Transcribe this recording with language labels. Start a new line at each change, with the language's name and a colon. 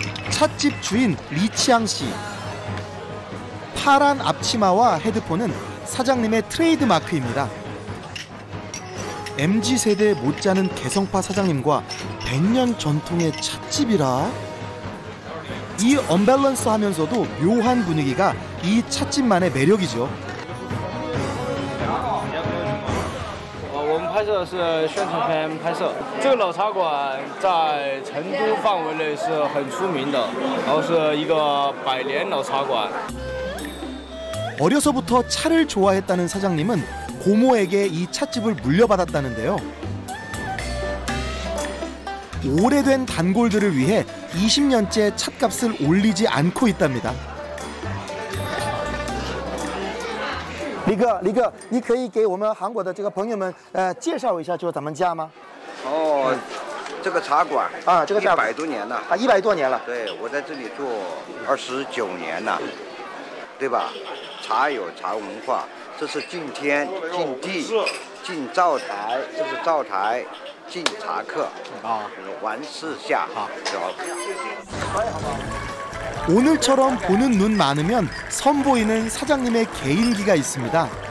Korean: 찻집 주인 리치앙 씨. 파란 앞치마와 헤드폰은 사장님의 트레이드 마크입니다. MZ세대 못지않은 개성파 사장님과 100년 전통의 찻집이라? 이 언밸런스하면서도 묘한 분위기가 이 찻집만의 매력이죠.
Chinese: 我们拍摄的是宣传片拍摄。这个老茶馆在成都范围内是很出名的，然后是一个百年老茶馆。
Korean: 어려서부터 차를 좋아했다는 사장님은 고모에게 이 찻집을 물려받았다는데요. 오래된 단골들을 위해 20년째 찻값을 올리지 않고 있답니다.
Chinese: 李哥，你可以给我们韩国的这个朋友们介绍一下就是咱们家吗？哦，这个茶馆啊，这个茶馆 100多年了啊，100多年了。对，我在这里做29年了，对吧？茶有茶文化，这是敬天、敬地、敬灶台，这是灶台，敬茶客啊，完事下啊，
Korean: 오늘처럼 보는 눈 많으면 선보이는 사장님의 개인기가 있습니다.